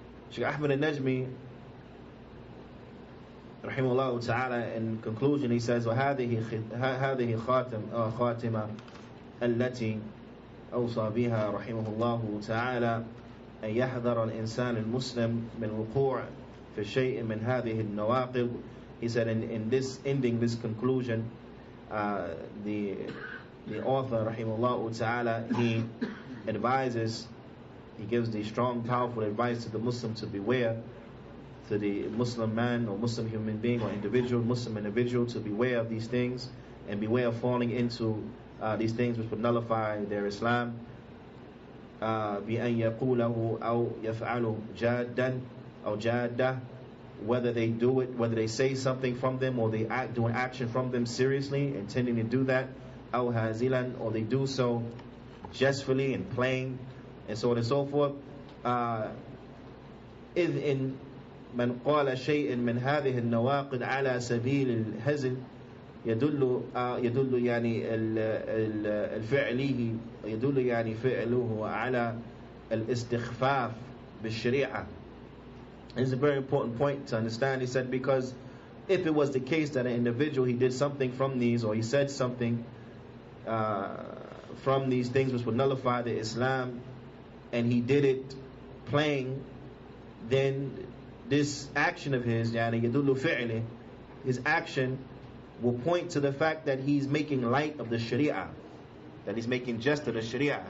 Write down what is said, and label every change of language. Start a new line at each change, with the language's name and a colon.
English: Shaykh Ahmad al-Najmi rahimahullah ta'ala, in conclusion he says,
Arabic: وهذه خاتمة التي أوصى بها رحمه الله تعالى أن يحذر الإنسان المسلم من وقوع في شيء من هذه النواقض.
English: He said, in this ending, this conclusion, the author rahimahullah ta'ala, he advises, he gives the strong, powerful advice to the Muslim to beware, to the Muslim man or Muslim human being or individual, Muslim individual, to beware of these things and beware of falling into these things which would nullify their Islam.
Arabic: بأن يقوله أو يفعله جادا أو جادة,
English: whether they do it, whether they say something from them or they do an action from them seriously, intending to do that,
Arabic: أو هازلا,
English: or they do so jestfully and playing, and so on and so forth.
Arabic: إذ إن من قال شيء من هذه النواقض على سبيل الهزل يدل يعني الفعليه يدل يعني فعله على الاستخفاف بالشريعة.
English: It's a very important point to understand. He said, because if it was the case that an individual, he did something from these, or he said something from these things which would nullify the Islam, and he did it playing, then this action of his,
Arabic: يعني يدل فعله,
English: his action will point to the fact that he's making light of the Sharia, that he's making jest of the Sharia.